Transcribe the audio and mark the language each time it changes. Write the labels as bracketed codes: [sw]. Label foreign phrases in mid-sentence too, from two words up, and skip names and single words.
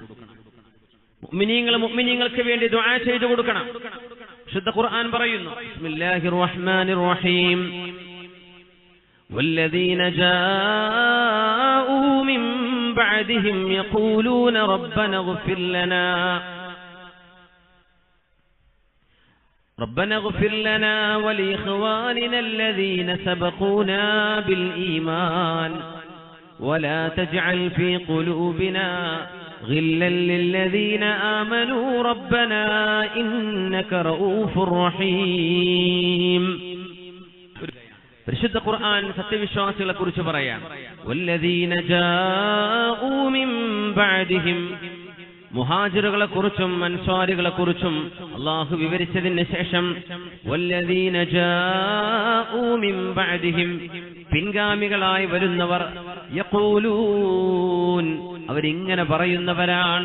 [ml] മുഅ്മിനീങ്ങൾക്ക് വേണ്ടി ദുആ ചെയ്തു കൊടുക്കണം. വിശുദ്ധ ഖുർആൻ പറയുന്നു, [ar] بسم الله الرحمن الرحيم والذين جاءوا من بعدهم يقولون ربنا اغفر لنا ولإخواننا الذين سبقونا بالإيمان ولا تجعل في قلوبنا غلا للذين آمنوا ربنا إنك رؤوف رحيم. [ml] പരിശുദ്ധ ഖുർആൻ സത്യവിശ്വാസികളെ കുറിച്ച് പറയാം. [ar] والذين جاءوا من بعدهم, [ml] മുഹാജിറുകളെ കുറിച്ചും അൻസ്വാരികളെ കുറിച്ചും അല്ലാഹു വിവരിച്ചതിന് ശേഷം [ar] والذين جاءوا من بعدهم, [ml] പിൻഗാമികളായി വരുന്നവർ, യഖൂലൂൻ, അവരിങ്ങനെ പറയുന്നവരാണ്.